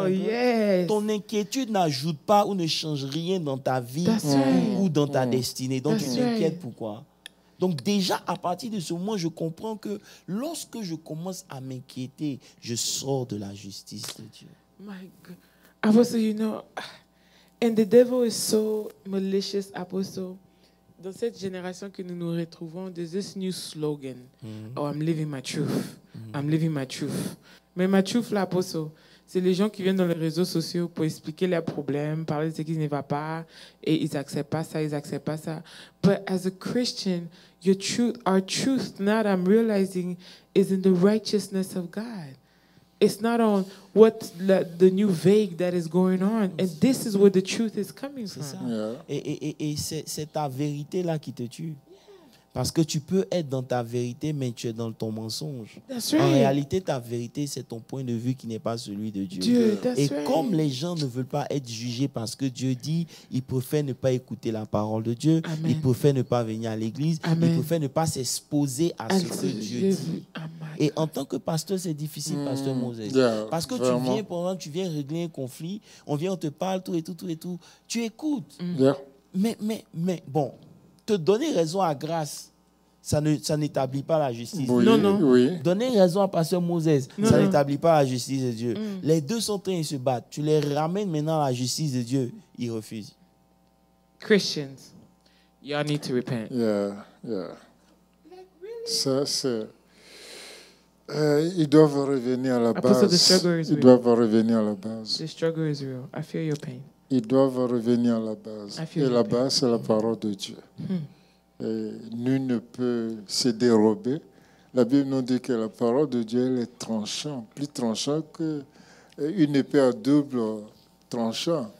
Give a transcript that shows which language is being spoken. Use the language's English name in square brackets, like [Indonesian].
[French] un peu? [English] yes. [French] Ton inquiétude n'ajoute pas ou ne change rien dans ta vie [English] That's right. [French] ou dans ta destinée. Donc, tu [English] That's [French] t'inquiètes [English] right. [French] pourquoi? Donc, déjà, à partir de ce moment, je comprends que lorsque je commence à m'inquiéter, je sors de la justice de Dieu. [English] My God. Apostle, you know, and the devil is so malicious, Apostle. [French] Dans cette génération que nous nous retrouvons, [English] there's this new slogan. Oh, I'm living my truth. [French] I'm living my truth. Mais ma truth, là, Apostle, c'est les gens qui viennent dans les réseaux sociaux pour expliquer leurs problèmes, parler de ce qui ne va pas, et ils n'acceptent pas ça, ils n'acceptent pas ça. [English] But as a Christian, our truth, now that I'm realizing, is in the righteousness of God. It's not on what the new vague that is going on. And this is where the truth is coming [French] C'est ça. [English] from. Yeah. [French] Et c'est ta vérité là qui te tue. Parce que tu peux être dans ta vérité, mais tu es dans ton mensonge. [English] That's right. [French] En réalité, ta vérité, c'est ton point de vue qui n'est pas celui de Dieu. Et comme les gens ne veulent pas être jugés parce que Dieu dit, ils préfèrent ne pas écouter la parole de Dieu, Amen. ils préfèrent ne pas venir à l'église, Amen. ils préfèrent ne pas s'exposer à ce que Dieu dit. Et en tant que pasteur, c'est difficile, pasteur Moses. Parce que vraiment. tu viens régler un conflit, on te parle, tout et tout. Tu écoutes. Mais bon, te donner raison à grâce, ça n'établit pas la justice. Oui, non. Oui. Donner raison à pasteur Moses, ça n'établit pas la justice de Dieu. Les deux sont en train de se battre. Tu les ramènes maintenant à la justice de Dieu, ils refusent. [English] Christians, y'all need to repent. [French] Yeah. Ça, c'est... ils doivent revenir à la base. Ils doivent revenir à la base. [English] The struggle is real. I feel your pain. [French] Ils doivent revenir à la base. Et la base, c'est la parole de Dieu. Et nul ne peut se dérober. La Bible nous dit que la parole de Dieu elle est tranchante, plus tranchante qu'une épée à double tranchant.